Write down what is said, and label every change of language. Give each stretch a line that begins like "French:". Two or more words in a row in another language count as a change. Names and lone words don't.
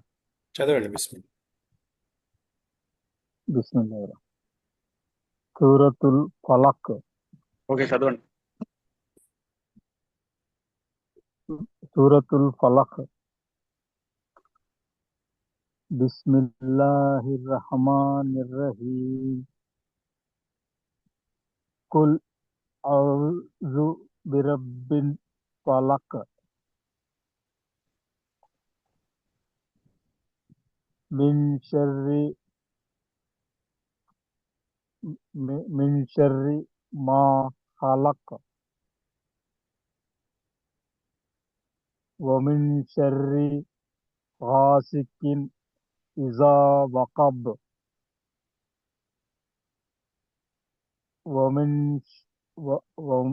Telugu: చదవండి. బిస్మిల్లా.
Arabic: بسم الله سورة الفلق.
Telugu: ఓకే, చదవండి.
Arabic: سورة الفلق بسم الله الرحمن الرحيم قل أعوذ برب الفلق من شر من شر ما خلق ومن شر غاسق إذا وقب ومن و، و,